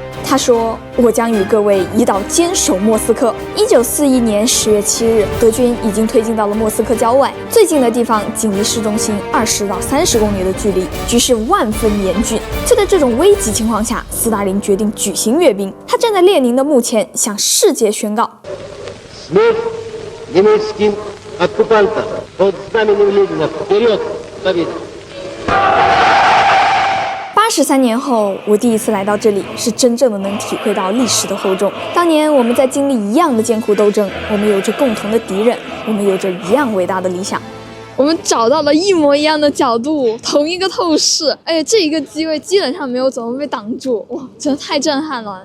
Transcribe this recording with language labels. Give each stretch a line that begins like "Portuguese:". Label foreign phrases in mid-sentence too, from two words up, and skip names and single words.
Chinese: 他说：“我将与各位一道坚守莫斯科。”1941年10月7日，德军已经推进到了莫斯科郊外，最近的地方仅离市中心20到30公里的距离，局势万分严峻。就在这种危急情况下，斯大林决定举行阅兵。他站在列宁的墓前，向世界宣告：“
Russian: Смерть немецким оккупанта под знаменем Ленина вперед к победе!
Chinese: 83 年后，我第一次来到这里，是真正的能体会到历史的厚重。当年我们在经历一样的艰苦斗争，我们有着共同的敌人，我们有着一样伟大的理想。我们找到了一模一样的角度，同一个透视，而且这一个机位基本上没有怎么被挡住，哇，真的太震撼了！